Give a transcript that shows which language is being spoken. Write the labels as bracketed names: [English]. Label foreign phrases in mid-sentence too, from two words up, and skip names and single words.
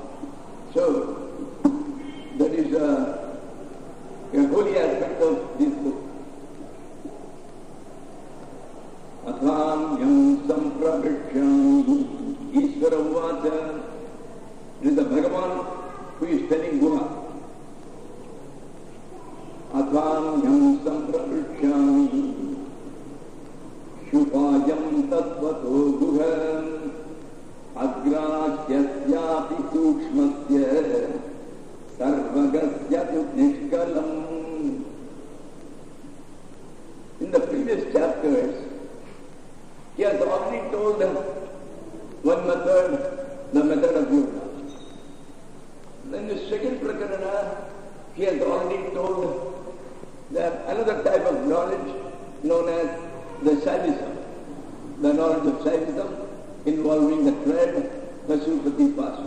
[English] So, that is a holy aspect of this book. [Sanskrit] Atmanyam sampravrikshami Ishvara Vacha. [English] It is the Bhagavan who is telling Guha. [Sanskrit] Atmanyam sampravrikshami Shupayam tattvato guha Agrasyapi sukshmasya Sarvagasya nishkalam. [English] In the previous chapters, he has already told one method, the method of yoga. Then the second Prakarna, he has already told that another type of knowledge known as the Shaivism, the knowledge of Shaivism involving the thread, Vasishta Guha.